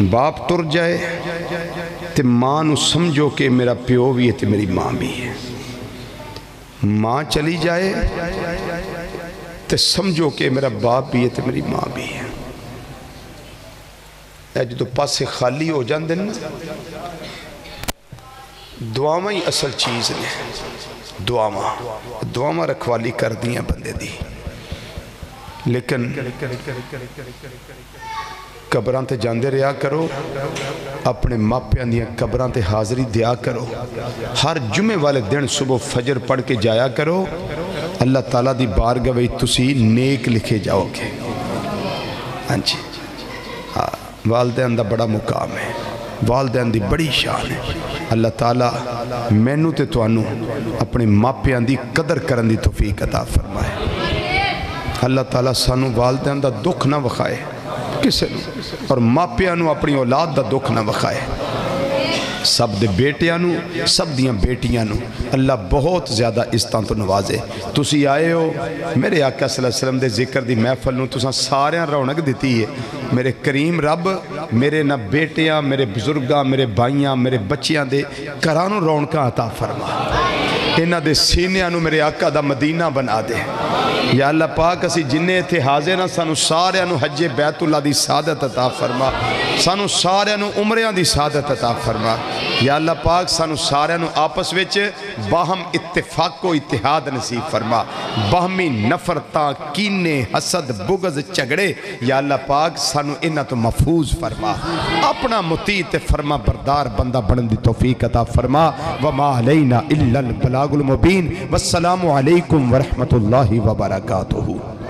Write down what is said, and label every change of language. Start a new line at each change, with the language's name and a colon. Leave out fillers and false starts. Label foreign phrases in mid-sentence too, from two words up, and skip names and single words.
Punjabi: باپ تر جائے تے ماں نو سمجھو کہ میرا پیو بھی ہے تے میری ماں بھی ہے، ماں چلی جائے تے سمجھو کہ میرا باپ بھی ہے تے میری ماں بھی ہے۔ جدو پاسے خالی ہو جاندے نا، دعاواں ہی اصل چیز نے، دعاواں رکھوالی کر دیاں بندے دی، لیکن قبران تے جاندے رہا کرو، اپنے ماپیاں دیاں قبران تے حاضری دیا کرو، ہر جمعے والے دن صبح فجر پڑھ کے جایا کرو، اللہ تعالیٰ دی بارگاہ وچ تسی نیک لکھے جاؤ گے۔ ہاں جی، والدین دا بڑا مقام ہے، والدین دی بڑی شان ہے۔ اللہ تعالیٰ مینوں تے توانوں اپنے ماپیاں دی قدر کرن دی توفیق عطا فرمائے۔ اللہ تعالیٰ سانوں والدین دا دکھ نہ وکھائے کسے نو، اور ماپیاں نو اپنی اولاد دا دکھ نہ وکھائے۔ سب دے بیٹیاں نو، سب دیاں بیٹیاں نو اللہ بہت زیادہ عزتاں تو نوازے۔ تسی آئے ہو میرے آقا صلی اللہ علیہ وسلم دے ذکر دی محفل نو تساں سارے رونق دیتی ہے۔ میرے کریم رب میرے نہ بیٹیاں، میرے بزرگاں، میرے بھائیاں، میرے بچیاں دے کرانو رونقاں عطا فرما، انہاں دے سینیاں نو میرے آقا دا مدینہ بنا دے۔ یا اللہ پاک اسی جنہیں تھے حاضر نہ سانو سارے نو حج بیت اللہ دی سعادت عطا فرما۔ سانو سارے نو عمریاں دی سعادت عطا فرما یا اللہ پاک سانو سارے نو آپس وچ باہم اتفاق و اتحاد نصیب فرما باہمی نفرتاں کینے حسد بغض جھگڑے یا اللہ پاک سانو انہاں تو محفوظ فرما اپنا مطیع تے فرما بردار بندہ بنن دی توفیق عطا فرما
Arabic: وما علینا الا البلاغ المبین والسلام علیکم ورحمۃ اللہ وبرکاتہ.